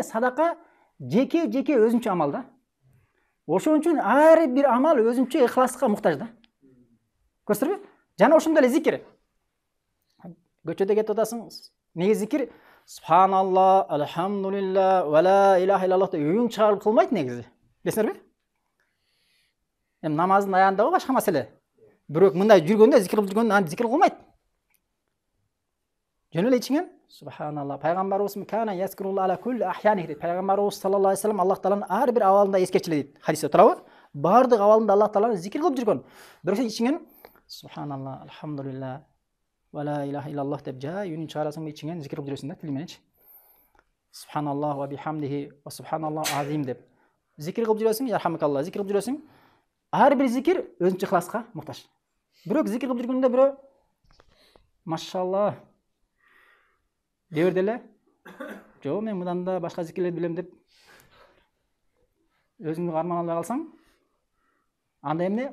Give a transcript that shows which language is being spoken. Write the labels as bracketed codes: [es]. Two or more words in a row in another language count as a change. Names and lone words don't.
[ky] Садака жеке өзүнчө амал да. Ошон үчүн ар бир амал өзүнчө ихласка муктаж да. Көрсөңөрбү? Жана ошондой эле зикир. Көчөдө кетип атасың, неге зикир? [ar] سبحان الله، الحمد لله, ولا إله إلا الله [ky] деп үн чыгарып кылмайт негизи. Билесиңерби? Намаздын аягында башка маселе. Бирок мындай жүргөндө, зикир кылып жүргөндө аны зикир кылмайт. Жөн эле ичиңен Субханалла. Пайгамбарыбыз [ar] كان يذكر الله على كل أحيانه [ky] дейт. Пайгамбарыбыз [ar] صلى الله عليه وسلم [ky] Аллах тааланын ар бир абалында эскерчиле дейт. Хадисте турабы? Бардык абалында Аллах Тааланы зикир кылып жүргөн. Бирок сен ичиңен [ar] سبحان الله، الحمد لله, ولا إله إلا الله [ky] деп жай үнүн чыгарасың, ичиңен зикир кылып жүрөсүң да, тил мененчи. [ar] سبحان الله وبحمده وسبحان الله العظيم [ky] деп зикир кылып жүрөсүң, ярхамакалла, зикир кылып жүрөсүң. Ар бир зикир өзүнчө ихласка муктаж. Бирок зикир кылып жүргөндө бирөө машалла деберди эле. Жок, мен мындан да башка зикирлерди билем деп өзүңдү карман албай калсаң, анда эмне?